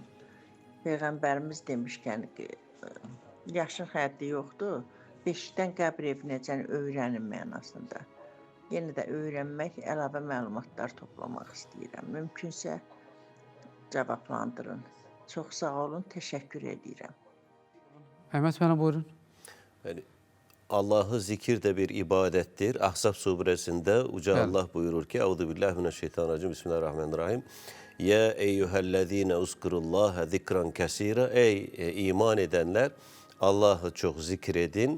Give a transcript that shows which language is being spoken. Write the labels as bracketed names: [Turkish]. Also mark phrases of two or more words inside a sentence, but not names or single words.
[Azerbaijani] Peyğəmbərimiz demişkən ki, yaşın həddi yoxdur, beşikdən qəbr evinəcən öyrənin mənasında. Yenə də öyrənmək, əlavə məlumatlar toplamaq istəyirəm. Mümkünsə cavablandırın. Çox sağ olun, təşəkkür edirəm. Əhməd mənə buyurun. [Turkish] Yani Allah'ı zikir de bir ibadettir. Ahzab suresinde Uca Evet. [Azerbaijani] Allah buyurur ki [Arabic] أعوذ بالله من الشيطان الرجيم. بسم الله الرحمن الرحيم. يا أيها الذين اذكروا الله ذكرا كثيرا. [Turkish] Ey iman edenler, Allah'ı çok zikredin.